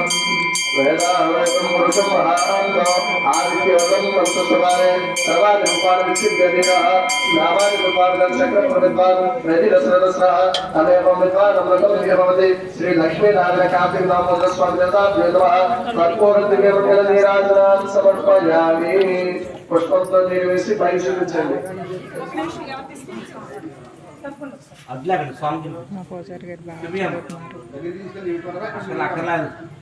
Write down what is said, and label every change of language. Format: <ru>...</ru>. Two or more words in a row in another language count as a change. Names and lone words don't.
<sa>वेदावेदं पुरुषमहान्तो आदित्यवदं पंचस्वराय सर्वादिरूपान् विच्छिद्यधिरः नामादिरूपान् चक्रप्रविद्वान् वेदिरसरसः अनेकं विद्वान् अमृतं भवति. श्री लक्ष्मी नारायण कार्तिक दामोदर स्वामी देवताभ्यो नमः. कर्पूरदिव्यमङ्गलनीराजनां समर्पयामि.</sa> <te>पुष्पंతో నిర్వేసి పరిశీలించండి. అట్లాగండి స్వామి మా పూజారి గారు బాగా అసలు అక్కర్లేదు.</te>